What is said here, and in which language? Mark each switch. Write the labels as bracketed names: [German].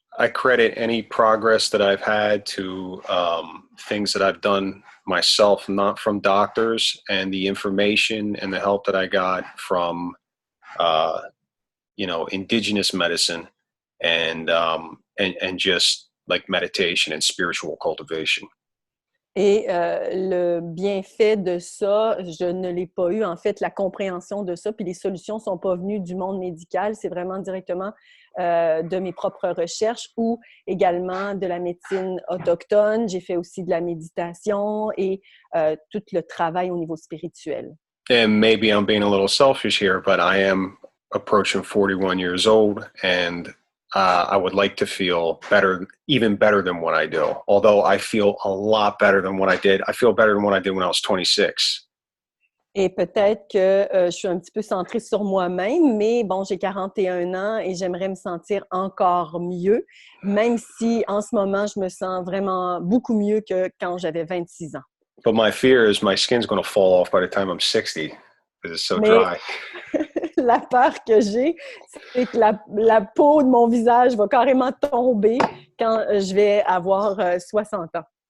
[English] I credit any progress that I've had to things that I've done myself, not from doctors, and the information and the help that I got from, you know, indigenous medicine and just like meditation and spiritual cultivation. [French] Et le bienfait de ça, je ne l'ai pas eu. En fait, la compréhension de ça, puis les solutions ne sont pas venues du monde médical, c'est vraiment directement de mes propres recherches ou également de la médecine autochtone. J'ai fait aussi de la méditation et tout le travail au niveau spirituel. [English] And maybe I'm being a little selfish here, but I am approaching 41 years old, and I would like to feel better, even better than what I do. Although I feel a lot better than what I did. I feel better than what I did when I was 26. [French] Et peut-être que je suis un petit peu centrée sur moi-même, mais bon, j'ai 41 ans et j'aimerais me sentir encore mieux, même si en ce moment, je me sens vraiment beaucoup mieux que quand j'avais 26 ans. [English] But my fear is my skin's going to fall off by the time I'm 60 because it's so dry. [French] La peur que j'ai, c'est que la peau de mon visage va carrément tomber quand je vais avoir 60 ans.